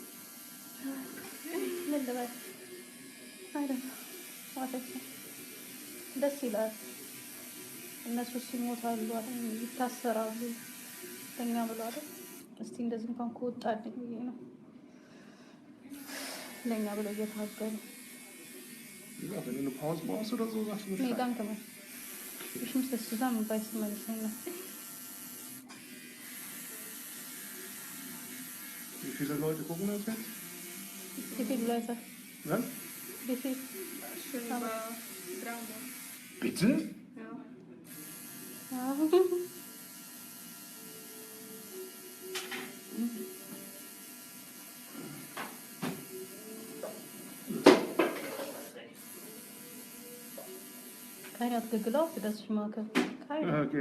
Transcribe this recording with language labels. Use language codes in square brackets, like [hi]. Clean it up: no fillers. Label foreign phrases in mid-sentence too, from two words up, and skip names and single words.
[am] ምን ልበል አይደል ማለት ነው። ደስ ይላል። እነሱ ሲሞታሉ አይደል ይታሰራሉ ለኛ ብለው አይደል። እስቲ እንደዚህ እንኳን ከወጣልኝ ብዬ ነው ለኛ ብለው እየታገሉ። [de] Ja, wenn du eine Pause brauchst oder so, sagst du Nee, Bescheid. danke mal. Ich muss das zusammenbeißen, meine Zähne. Wie viele Leute gucken das jetzt? Wie viele Leute? Ja? Wie viel? schon über 300 Bitte? ja Ja. Keiner hat geglaubt, dass ich mag. Keiner. Okay.